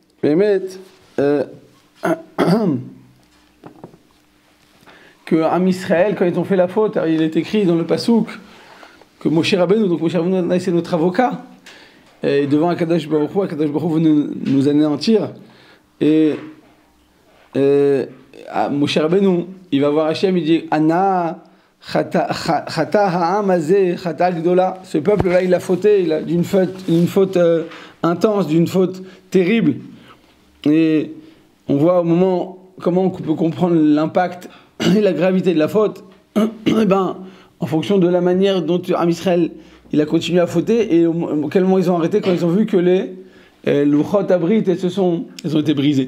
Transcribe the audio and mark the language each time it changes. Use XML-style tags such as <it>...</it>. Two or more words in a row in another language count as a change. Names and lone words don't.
<fr>Que</fr> <he>Am Israël,</he> <fr>quand ils ont fait la faute, il est écrit dans le Passouk que Moshe Rabbeinu, donc Moshe Rabbeinu c'est notre avocat, et devant</fr> <he>Akadosh Baruch Hu</he> <fr>veut nous anéantir. Et Moshe Rabbeinu, il va voir Hachem, il dit</fr> <he>Ana chata ha'am hazeh chata gdola.</he> <fr>Ce peuple-là, il a fauté, il a d'une faute intense, d'une faute terrible. Et on voit au moment comment on peut comprendre l'impact et la gravité de la faute. En fonction de la manière dont</fr> <he>Am Israël</he> <fr>il a continué à fauter, et au quel moment ils ont arrêté, quand ils ont vu que les</fr> <he>Luchot Abrit</he> <fr>elles ont été brisées.</fr>